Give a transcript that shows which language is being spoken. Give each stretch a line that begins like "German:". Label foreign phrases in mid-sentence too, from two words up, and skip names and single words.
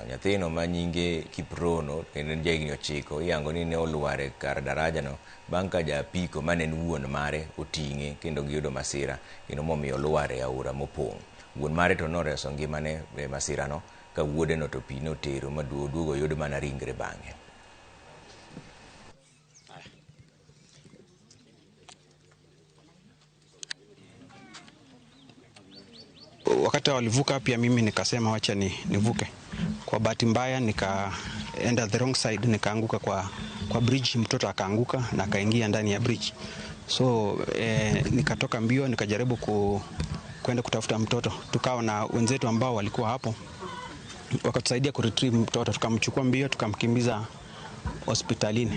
Luo (Kenya and Tanzania): Nyathino ma nyinge Kiprono kendo en jahigni 9 iyango ni ne olware kar darajano bang' ka japiko mane en wuon mare oting'e kendo giyudo masira momiyo olware e aora mopong'. Wuon mare to noreso ngimane e masirano ka wuode no to pi notero maduogo yud mana ringre bang'e.
Swahili: Wakati walivuka pia mimi nikasema wacha nivuke. Kwa bahati mbaya nikaenda
English: the wrong side,
Swahili: nikaanguka kwa bridge, mtoto akaanguka na akaingia ndani ya bridge. So nikatoka mbio nikajaribu kwenda kutafuta mtoto. Tukao na wenzetu ambao walikuwa hapo. Wakatusaidia kuretrieve mtoto, tukamchukua mbio tukamkimbiza hospitalini.